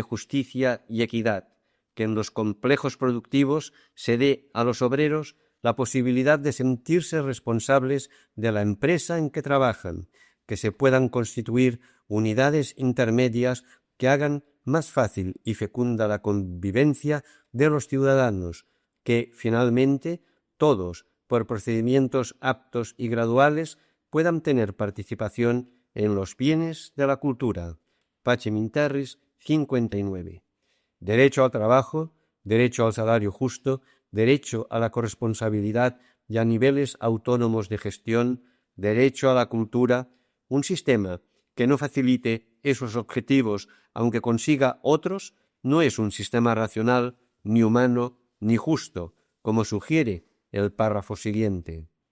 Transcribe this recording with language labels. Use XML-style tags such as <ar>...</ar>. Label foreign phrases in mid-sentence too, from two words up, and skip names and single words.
<es>justicia y equidad, que en los complejos productivos se dé a los obreros la posibilidad de sentirse responsables de la empresa en que trabajan, que se puedan constituir unidades intermedias que hagan más fácil y fecunda la convivencia de los ciudadanos, que, finalmente, todos, por procedimientos aptos y graduales, puedan tener participación en los bienes de la cultura. Pacem in Terris 59. Derecho al trabajo, derecho al salario justo, derecho a la corresponsabilidad y a niveles autónomos de gestión, derecho a la cultura, un sistema que no facilite esos objetivos, aunque consiga otros, no es un sistema racional, ni humano, ni justo, como sugiere el párrafo siguiente.</es>